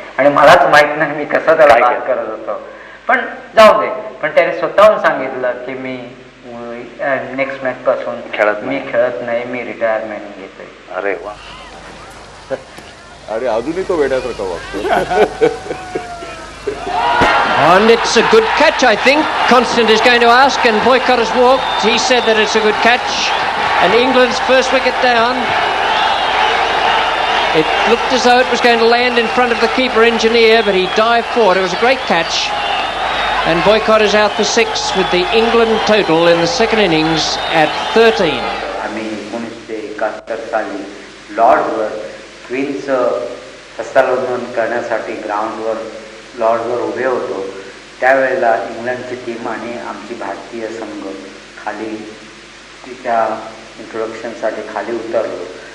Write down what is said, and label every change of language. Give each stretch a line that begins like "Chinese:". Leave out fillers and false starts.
Marathi: आणि मलाच माहित नाही मी कसं त्याला बाद करत होतो. पण जाऊ दे. पण त्याने स्वतःहून सांगितलं की मी नेक्स्ट मॅच पासून मी खेळत नाही, मी रिटायरमेंट घेतोय. अरे वा. आणि अजूनही तो वेड्यासारखा वागतो.
English: And it's a good catch, I think. Constant is going to ask, and Boycott has walked. He said that it's a good catch. And England's first wicket down. It looked as though it was going to land in front of the keeper engineer, but he dived forward. It was a great catch. And Boycott is out for 6 with the England total in the second innings at 13.
Marathi: आम्ही 1971 साली लॉर्ड्सवर क्वीन्सचं हस्तांदोलन करण्यासाठी ग्राउंडवर लॉर्ड्सवर उभे होतो. त्यावेळेला इंग्लंडची team आणि आमची भारतीय संघ खाली तिच्या इंट्रोडक्शनसाठी खाली उतरलो.